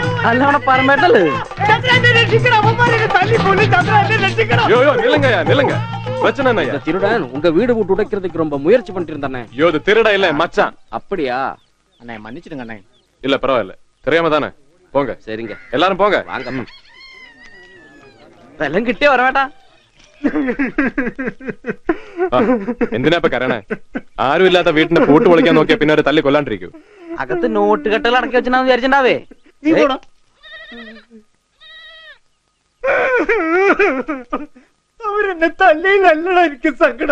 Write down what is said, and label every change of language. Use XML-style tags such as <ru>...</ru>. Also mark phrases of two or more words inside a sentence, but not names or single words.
<ml>അല്ല പരമേട്ടല്ലേ</ml> <ta>திருடன் உங்க வீடு விட்டு உடைக்கிறதுக்கு ரொம்ப முயற்சி பண்ணிட்டு இருந்தானே. ஐயோ இது திருட இல்ல மச்சான். அப்படியா? அண்ணே மன்னிச்சிடுங்க அண்ணே. இல்ல பரவாயில்ல, தெரியாம தானே. போங்க. சரிங்க, எல்லாரும் போங்க. வாங்க.</ta> <ml>വെല്ലം കിട്ടിയോ വരവേട്ടാ? എന്തിനാ ഇപ്പൊ കരണേ? ആരും ഇല്ലാത്ത വീട്ടിന്റെ പൂട്ട് പൊളിക്കാൻ നോക്കിയാ പിന്നെ ഒരു തല്ലി കൊല്ലാണ്ടിരിക്കൂ. അകത്ത് നോട്ട് കെട്ടുകൾ അടക്കി വെച്ചാന്ന് വിചാരിച്ചിണ്ടാവേ. അവരെന്നെ തല്ലിയില്ലല്ലടാ എനിക്ക് സങ്കടം.</ml>